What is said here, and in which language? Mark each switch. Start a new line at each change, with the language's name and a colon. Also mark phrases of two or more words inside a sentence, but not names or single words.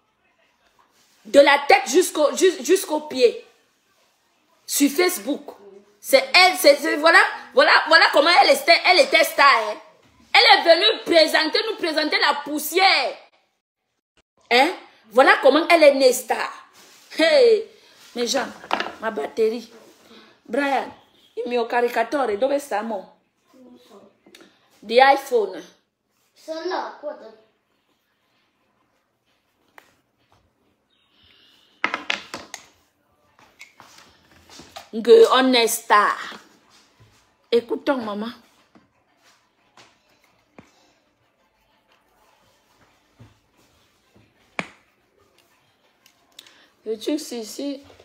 French: De la tête jusqu'au pied. Sur Facebook. C'est elle, voilà comment elle était star. Hein. Elle est venue nous présenter la poussière. Hein? Voilà comment elle est née star. Hey, mes gens, ma batterie.
Italian: Brian, il mio caricatore, dove stiamo? Di iPhone. Sono là, guarda.
French: On est star. Écoutons, maman. Le truc, c'est ici.